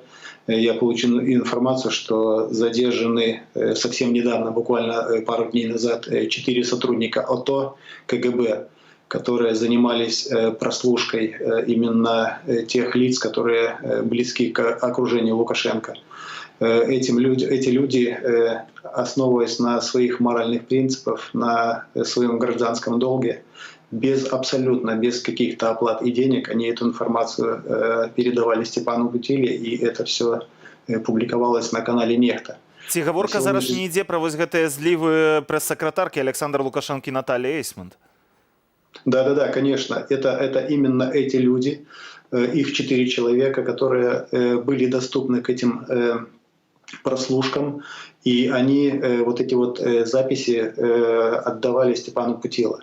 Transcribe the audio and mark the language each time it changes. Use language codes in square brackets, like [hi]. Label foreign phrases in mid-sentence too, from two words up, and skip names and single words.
[ru] Я получил информацию, что задержаны совсем недавно, буквально пару дней назад, 4 сотрудника ОТО КГБ, которые занимались прослушкой именно тех лиц, которые близки к окружению Лукашенко. Эти люди, основываясь на своих моральных принципах, на своем гражданском долге, абсолютно без каких-то оплат и денег, они эту информацию передавали Степану Бутиле, и это все публиковалось на канале «Нехта». [be] Ці гаворка зараз не ідзе пра вось гэтыя злівы прэс-сакратаркі Александра Лукашенко и Натальи Эйсмонт? [ru] Да, конечно. Это именно эти люди, их 4 человека, которые были доступны к этим прослушкам, и они вот эти вот записи отдавали Степану Бутиле.